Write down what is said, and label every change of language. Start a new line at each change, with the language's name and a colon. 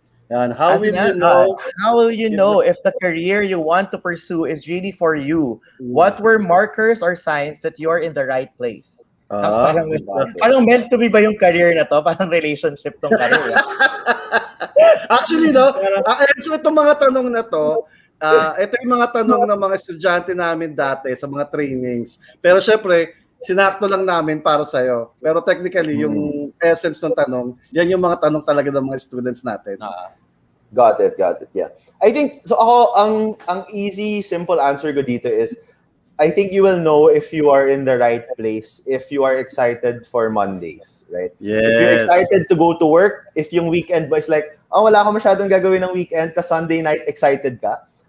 English: Yan. How will you know? How will you know if the career you want to pursue is really for you? What were markers or signs that you're in the right place?
Filipino: Parang meant to be ba yung career na to? Parang relationship tong career.
English: Actually, no?
Filipino: So itong mga tanong na to, ito yung mga tanong ng mga estudyante namin dati sa mga trainings. Pero syempre, sinakto lang namin para sa'yo. Pero technically, yung essence ng tanong, yan yung mga tanong talaga ng mga students natin.
English: Got it. Yeah. I think,
Filipino: so ako, ang easy,
English: simple answer ko dito is, I think you will know if you are in the right place, if you are excited for Mondays, right? Yes. If you're excited to go to work, if
Filipino: yung weekend mo is like, wala ko masyadong gagawin ng weekend,
English: tas Sunday night, excited ka.